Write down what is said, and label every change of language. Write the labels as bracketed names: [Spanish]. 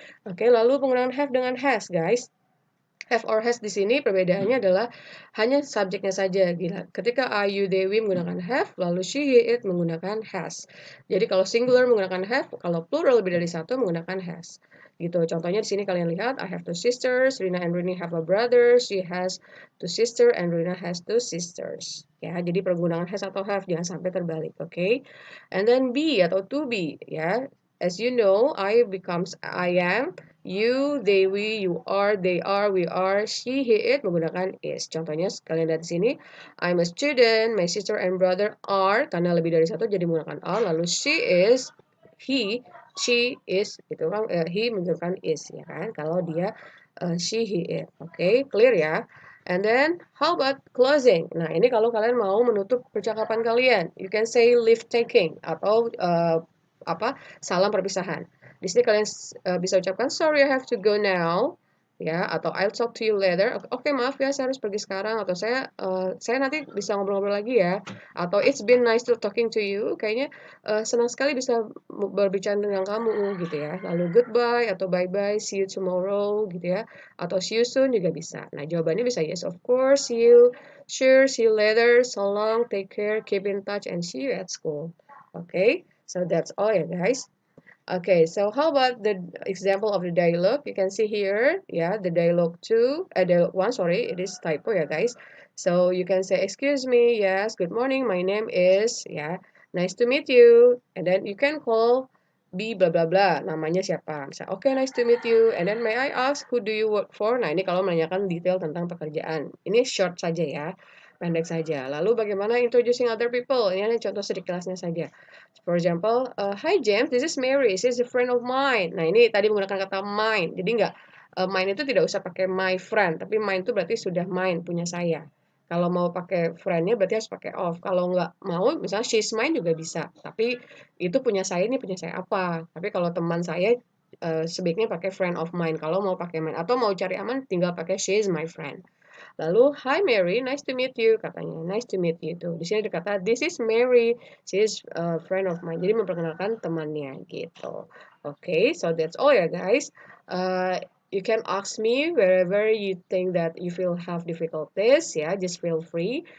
[Indonesian] Oke, lalu penggunaan have dengan has, guys. Have or has di sini perbedaannya adalah hanya subjeknya saja. Gila. Ketika I, you, they, we menggunakan have, lalu she, he, it menggunakan has. Jadi kalau singular menggunakan have, kalau plural lebih dari satu menggunakan has. Gitu. Contohnya di sini kalian lihat, [English] I have two sisters, Rina and Rini have a brother, she has two sisters, and Rina has two sisters. [Indonesian] Ya, jadi penggunaan has atau have jangan sampai terbalik, oke? [English] Okay? And then [Indonesian] be atau to be, ya. [English] As you know, I becomes I am. You, they, we, you are, they are, we are, she, he, it menggunakan is. [Indonesian] Contohnya kalian lihat di sini, [English] I'm a student, my sister and brother are, [Indonesian] karena lebih dari satu jadi menggunakan are, lalu she is, he, she is, itu kan he menggunakan is ya kan, kalau dia she, he, it. Oke, clear ya. [English] And then, how about closing? [Indonesian] Nah, ini kalau kalian mau menutup percakapan kalian, [English] you can say leave taking [Indonesian] atau apa salam perpisahan. Di sini kalian bisa ucapkan [English] sorry I have to go now, ya, atau I'll talk to you later. [Indonesian] Oke, maaf ya saya harus pergi sekarang, atau saya nanti bisa ngobrol-ngobrol lagi ya. [English] Atau it's been nice to talking to you. [Indonesian] Kayaknya senang sekali bisa berbicara dengan kamu gitu ya. [English] Lalu goodbye atau bye bye, see you tomorrow gitu ya. Atau see you soon [Indonesian] juga bisa. Nah, jawabannya bisa [English] yes of course, see you, sure, see you later, so long, take care, keep in touch, and see you at school. Okay, so that's all ya guys. Okay, so how about the example of the dialogue? You can see here, yeah, the dialogue two, dialogue one, sorry, it is typo, yeah, guys. So you can say, excuse me, yes, good morning, my name is, yeah, nice to meet you. And then you can call B blah blah blah, [Indonesian] namanya siapa. [English] Misalnya, okay, nice to meet you. And then may I ask, who do you work for? [Indonesian] Nah, ini kalau menanyakan detail tentang pekerjaan. Ini short saja ya, pendek saja. Lalu bagaimana introducing other people? Ini hanya contoh sedikitnya saja. [English] For example, hi James, this is Mary, she's a friend of mine. [Indonesian] Nah ini tadi menggunakan kata mine, jadi nggak mine itu tidak usah pakai my friend, tapi mine itu berarti sudah mine, punya saya. Kalau mau pakai friendnya berarti harus pakai of. Kalau nggak mau, misalnya she's mine juga bisa. Tapi itu punya saya, ini punya saya apa. Tapi kalau teman saya sebaiknya pakai friend of mine. Kalau mau pakai mine. Atau mau cari aman, tinggal pakai she's my friend. Lalu, [English] hi Mary, nice to meet you, [Indonesian] katanya. [English] Nice to meet you tuh. [Indonesian] Di sini ada kata, [English] this is Mary, she is a friend of mine. [Indonesian] Jadi memperkenalkan temannya gitu. [English] Okay, so that's all ya guys. You can ask me wherever you think that you feel have difficulties, ya, just feel free.